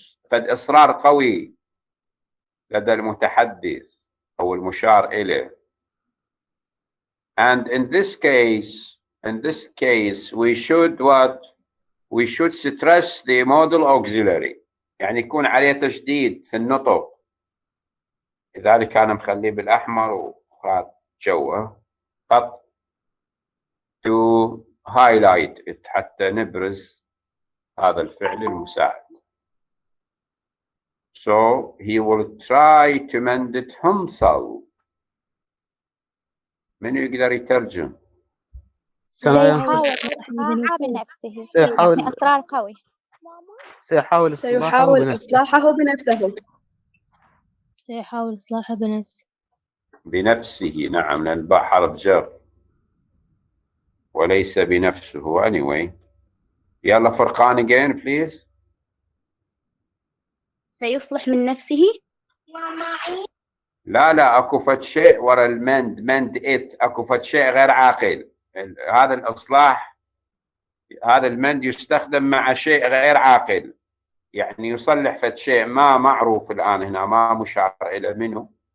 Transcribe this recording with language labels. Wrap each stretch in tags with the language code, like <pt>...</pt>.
<ar>فد إصرار قوي لدى المتحدث أو المشار إليه.</ar> <en>And in this case, we should what? We should stress the modal auxiliary.</en> <ar>يعني يكون عليه تشديد في النطق. لذلك أنا مخليه بالأحمر وهذا جوه خط</ar> <en>to highlight it</en> <ar>حتى نبرز هذا الفعل المساعد.</ar> <en>So he will try to mend it himself.</en> <ar>من يقدر يترجم؟ سيحاول إصلاحها بنفسه. يعني إصرار قوي. سيحاول إصلاحه بنفسه. سيحاول إصلاحه بنفسه. بنفسه، نعم، لأن الباء حرف جر وليس بنفسه. anyway.</ar> <en>يلا فرقان again please.</en> <ar>سيصلح من نفسه. لا اكو فد شيء ورا المند ات، اكو فد شيء غير عاقل. هذا الاصلاح، هذا المند يستخدم مع شيء غير عاقل، يعني يصلح فد شيء ما معروف الان هنا، ما مشار الى منه.</ar>